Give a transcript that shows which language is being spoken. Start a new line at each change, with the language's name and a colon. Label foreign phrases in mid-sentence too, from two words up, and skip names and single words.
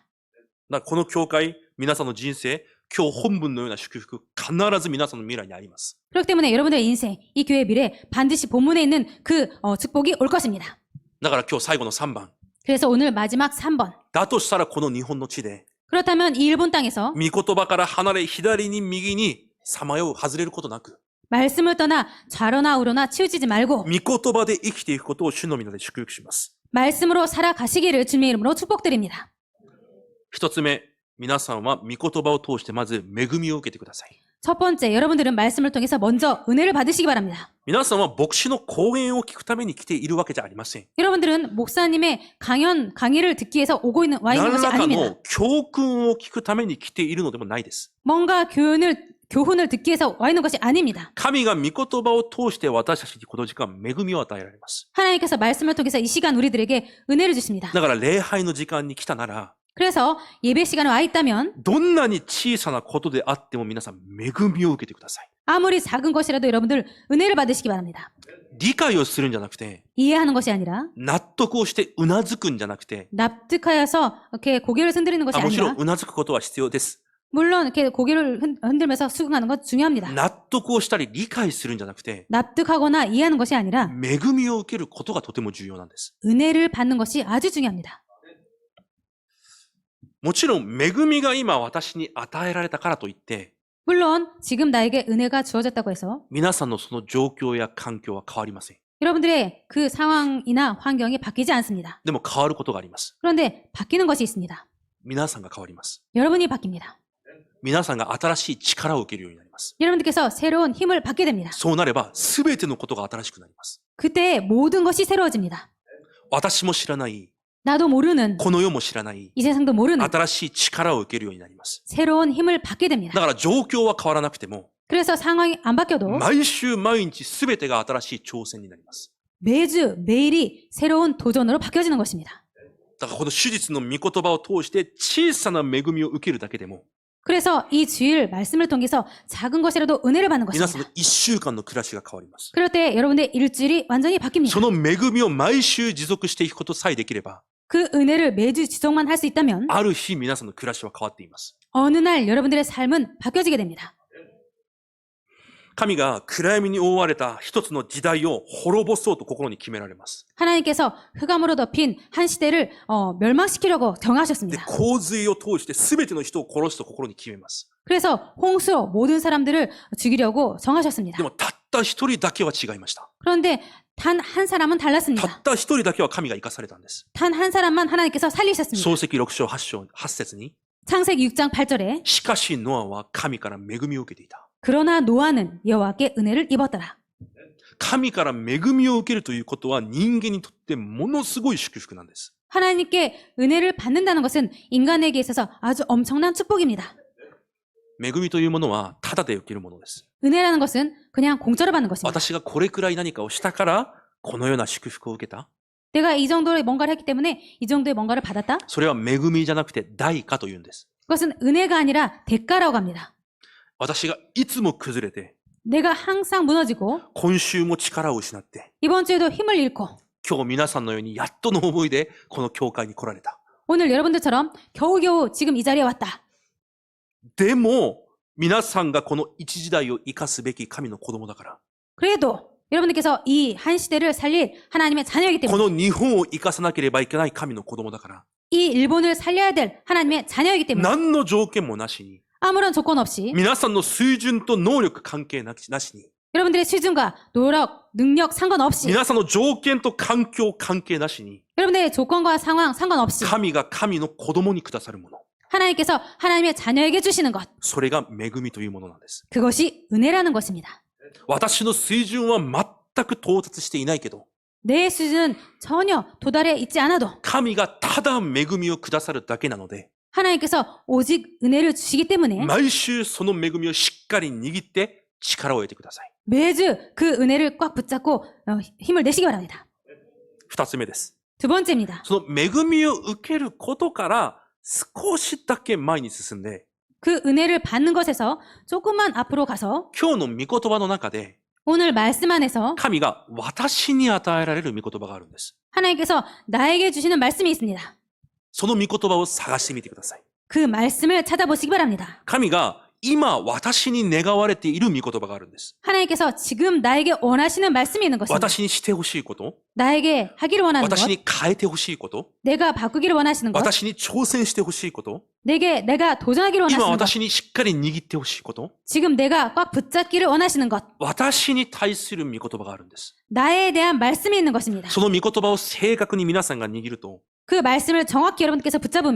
Japanese: だからこの教会、皆さんの人生、今日本文のような祝福、必ず皆さんの未来にあります。
Korean: 그렇기 때문에 여러분들의 인생, 이 교회의 미래 반드시 본문에 있는 그 축복이 올 것입니다.
Japanese: だから今日最後の3番。
Korean: 그래서 오늘 마지막 3번.
Japanese: だとしたらこの日本の地で、
Korean: 그렇다면 이 일본 땅에서
Japanese: 御言葉から離れ左に右にさまよう外れることなく、
Korean: 말씀을 떠나 좌로나 우로나 치우치지 말고
Japanese: 御言葉で生きていくことを主の皆で祝福します。
Korean: 말씀으로 살아가시기를 주님의 이름으로 축복드립니다.
Japanese: 一つ目、皆さんは御言葉を通してまず恵みを受けてください。
Korean: 첫 번째, 여러분들은 말씀을 통해서 먼저 은혜를 받으시기 바랍니다.
Japanese: 皆さんは牧師の講演を聞くために来ているわけじゃありません。
Korean: 여러분들은 목사님의 강의를 듣기 위해서 와 있는
Japanese: 何
Korean: 것이
Japanese: らか
Korean: 아닙니다.
Japanese: の教訓を聞くために来ているのでもないです。
Korean: 뭔가 교훈을 듣기 위해서 와 있는 것이 아닙니다.
Japanese: 神が御言葉を通して私たちにこの時間恵みを与えられます。
Korean: 하나님께서 말씀을 통해서 이 시간 우리들에게 은혜를 주십니다.
Japanese: だから礼拝の時間に来たなら、
Korean: 그래서 예배 시간에 와 있다면
Japanese: どんなに小さなことであっても皆さん恵みを受けてください。
Korean: 아무리 작은 것이라도 여러분들 은혜를 받으시기 바랍니다.
Japanese: 理解をするんじゃなくて、
Korean: 이해하는 것이 아니라
Japanese: 納得をしてうなずくんじゃなくて、
Korean: 납득하여서 이렇게 고개를 흔들리는 것이
Japanese: もちろん
Korean: 아니라
Japanese: うなずくことは必要です。
Korean: 물론 이렇게 고개를 흔들면서 수긍하는 것 중요합니다.
Japanese: 納得をしたり理解するんじゃなくて、
Korean: 납득하거나 이해하는 것이 아니라
Japanese: 恵みを受けることがとても重要なんです。
Korean: 은혜를 받는 것이 아주 중요합니다.
Japanese: もちろん恵みが今私に与えられたからといって、
Korean: 물론 지금 나에게 은혜가 주어졌다고 해서
Japanese: 皆さんのその状況や環境は変わりません。
Korean: 여러분들의 그 상황이나 환경이 바뀌지 않습니다.
Japanese: でも変わることがあります。
Korean: 그런데 바뀌는 것이 있습니다.
Japanese: 皆さんが変わります。
Korean: 여러분이 바뀝니다.
Japanese: 皆さんが新しい力を受けるようになります。
Korean: 여러분들께서 새로운 힘을 받게 됩니다.
Japanese: そうなれば全てのことが新しくなります。
Korean: 그때 모든 것이 새로워집니다.
Japanese: 私も知らない、
Korean: 나도 모르는
Japanese: この世も知らない、
Korean: 이 세상도 모르는
Japanese: 新しい力を受けるようになります。
Korean: 새로운 힘을 받게
Japanese: だ
Korean: 됩니다.
Japanese: から状況は変わらなくても、
Korean: 그래서 상황이 안 바뀌어도
Japanese: 毎週毎日全てが新しい挑戦になります。
Korean: 매주 매일이 새로운 도전으로 바뀌어지는 것입니다.
Japanese: だからこの手術の御言葉を通して小さな恵みを受けるだけでも、
Korean: 그래서 이 주일 말씀을 통해서 작은 것이라도 은혜를 받는
Japanese: 皆さん
Korean: 것입니다.
Japanese: の一週間の暮らしが変わります。
Korean: 그럴 때 여러분의 일주일이 완전히
Japanese: そ
Korean: 바뀝니다.
Japanese: の恵みを毎週持続していくことさえできれば、
Korean: 그 은혜를 매주 지속만 할 수 있다면
Japanese: ある日皆さんの暮らしは変わっています。
Korean: 어느 날 여러분들의 삶은 바뀌어지게 됩니다.
Japanese: 神が暗闇に覆われた一つの時代を滅ぼそうと心に決められます。
Korean: 하나님께서 흑암으로 덮인 한 시대를 멸망시키려고
Japanese: で、
Korean: 정하셨습니다.
Japanese: 洪水を通して全ての人を殺すと心に決めます。
Korean: 그래서 홍수로 모든 사람들을 죽이려고 정하셨습니다.
Japanese: でもたった一人だけは違いました。
Korean: 그런데 단 한 사람은
Japanese: た
Korean: 달랐습니다.
Japanese: った一人だけは神が生かされたんです。
Korean: 단 한 사람만 하나님께서 살리셨습니다.
Japanese: 創世記6章8節に、
Korean: 창세기 6장 8절에
Japanese: しかしノアは神から恵みを受けていた。
Korean: 그러나 노아는 여호와께 은혜를 입었더라.
Japanese: 神から恵みを受けるということは人間にとってものすごい祝福なんです。
Korean: 하나님께 은혜를 받는다는 것은 인간에게 있어서 아주 엄청난 축복입니다.
Japanese: 恵みというものはただで受けるものです。
Korean: 은혜라는 것은 그냥 공짜로 받는 것입니다.
Japanese: 私がこれくらい何かをしたからこのような祝福を受けた。
Korean: 내가 이 정도의 뭔가를 했기 때문에 이 정도의 뭔가를 받았다?
Japanese: それは恵みじゃなくて代価というんです。
Korean: 그것은 은혜가 아니라 대가라고 합니다.
Japanese: 私がいつも崩れて、
Korean: 내가 항상 무너지고
Japanese: 今週も力を失って、
Korean: 이번 주에도 힘을 잃고
Japanese: 今日皆さんのようにやっとの思いでこの教会に来られた。
Korean: 오늘 여러분들처럼 겨우겨우 지금 이 자리에 왔다.
Japanese: でも、皆さんがこの一時代を生かすべき神の子供だから、
Korean: 그래도 여러분들께서 이 한 시대를 살릴 하나님의 자녀이기
Japanese: こ
Korean: 때문에
Japanese: の日本を生かさなければいけない神の子供だから、
Korean: 이 일본을 살려야 될 하나님의 자녀이기 때문에
Japanese: 何の条件もなしに、
Korean: 아무런 조건 없이
Japanese: 皆さんの水準と能力関係なしに、
Korean: 여러분들의 수준과 노력, 능력 상관없이
Japanese: 皆さんの条件と環境関係なしに、
Korean: 여러분들의 조건과 상황 상관없이
Japanese: 神が神の子供にくださるもの、
Korean: 하나님께서 하나님의 자녀에게 주시는 것
Japanese: それが恵みというものなんです。
Korean: 그것이 은혜라는 것입니다.
Japanese: 私の水準は全く到達していないけど、
Korean: 내 수준은 전혀 도달해 있지 않아도
Japanese: 神がただ恵みをくださるだけなので、
Korean: 하나님께서 오직 은혜를 주시기 때문에
Japanese: 毎週その恵みをしっかり握って力を得てください。
Korean: 매주 그 은혜를 꽉 붙잡고 힘을 내시기 바랍니다.
Japanese: 二つ目です。
Korean: 두 번째입니다.
Japanese: その恵みを受けることから少しだけ前に進んで、
Korean: 그 은혜를 받는 것에서 조금만 앞으로 가서
Japanese: 今日の御言葉の中で
Korean: 오늘 말씀 안에서
Japanese: 神が私に与えられる御言葉があるんです。
Korean: 하나님께서 나에게 주시는 말씀이 있습니다.
Japanese: その御言葉を探してみてください。
Korean: 그 말씀을 찾아보시기 바랍니다.
Japanese: 神が今私に願われている御言葉があるんです。
Korean: 하나님께서 지금 나에게 원하시는 말씀이 있는 것입니다.
Japanese: 私にしてほしいこと、
Korean: 나에게 하기를 원하는 것,
Japanese: 私に変えてほしいこと、
Korean: 내가 바꾸기를 원하시는 것,
Japanese: 私に挑戦してほしいこと、
Korean: 내가 도전하기를
Japanese: 今
Korean: 원하시는 것,
Japanese: 私にしっかり握ってほしいこと、
Korean: 지금 내가 꽉 붙잡기를 원하시는 것,
Japanese: 私に対する御言葉があるんです。
Korean: 나에 대한 말씀이 있는 것입니다.
Japanese: その御言葉を正確に皆さんが握ると、
Korean: 그 말씀을 정확히 여러분께서 붙잡으면